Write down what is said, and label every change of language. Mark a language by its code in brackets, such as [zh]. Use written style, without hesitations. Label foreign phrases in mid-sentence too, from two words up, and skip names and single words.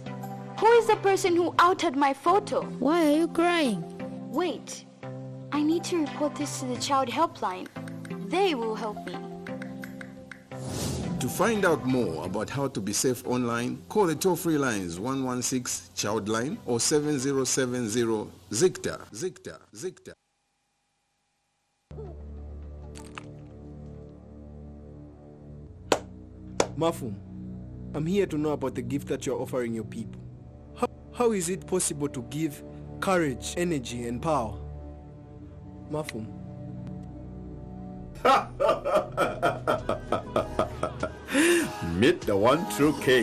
[en] Who is the person who outed my photo? Why are you crying? Wait, I need to report this to the child helpline. They will help me. To find out more about how to be safe online, call the toll-free lines 116 Childline or 7070 Zicta. Zicta. Zicta. Mafum, I'm here to know about the gift that you're offering your people. How is it possible to give courage, energy, and power? Mafum. Meet the one true king.